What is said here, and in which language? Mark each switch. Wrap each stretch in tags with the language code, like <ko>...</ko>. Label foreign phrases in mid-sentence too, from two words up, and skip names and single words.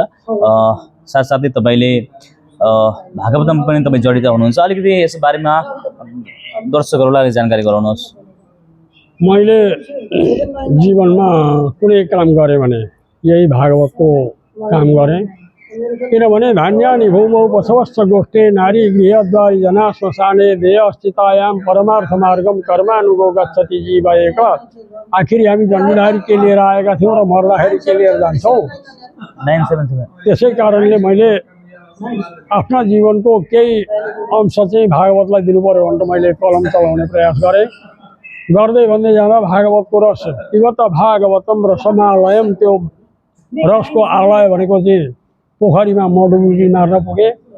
<ne>साथसाथै तपाईँले भागवतमा पनि तपाईँ जडित हुनुहुन्छ। अलिकति यस बारेमा दर्शकहरूलाई जानकारी गराउनुहोस्। मैले जीवनमा कुनै काम गरेँ भने यही भागवतको काम गरेँ। किनभने</ne> <sa>धान्यानि भूमौ बसवस्स गोष्ठे नारी गृहद्वारि जना श्मशाने देह अस्थितायाम परमार्थ मार्गम कर्मानुगो गच्छति जीव एक।</sa> <ne>आखिर हामी जन्मदाखेरि के लिएर आएका थियौँ र मर्दाखेरि के लिएर जान्छौँ। 977 त्यसै कारणले मैले आफ्ना जीवनको केही अंश चाहिँ भागवतलाई दिनु पर्यो भनेर मैले कलम चलाउने प्रयास गरेँ। गर्दै भन्दै जाँदा भागवतको रस</ne> <sa>पिबत भागवतम रसमालयम,</sa> <ne>त्यो रसको आलय भनेको चाहिँ पोखरीमा म डुबुकी मार्न पुगेँ।</ne>